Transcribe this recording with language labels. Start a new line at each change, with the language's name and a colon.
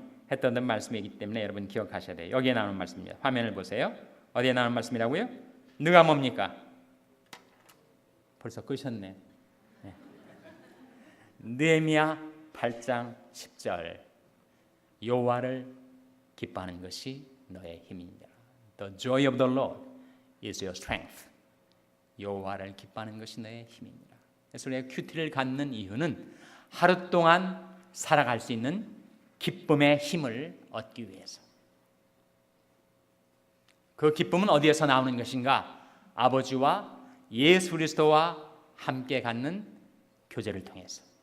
Korean: 했던 말씀이기 때문에 여러분 기억하셔야 돼요. 여기에 나오는 말씀입니다. 화면을 보세요. 어디에 나오는 말씀이라고요? 누가 뭡니까? 벌써 끄셨네. 네. 느헤미야 8장 10절 여호와를 기뻐하는 것이 너의 힘이니라.
English: The joy of the Lord is your strength.
Korean: 여호와를 기뻐하는 것이 너의 힘이니라. 그래서 우리가 큐티를 갖는 이유는 하루 동안 살아갈 수 있는 기쁨의 힘을 얻기 위해서. 그 기쁨은 어디에서 나오는 것인가? 아버지와 예수 그리스도와 함께 갖는 교제를 통해서.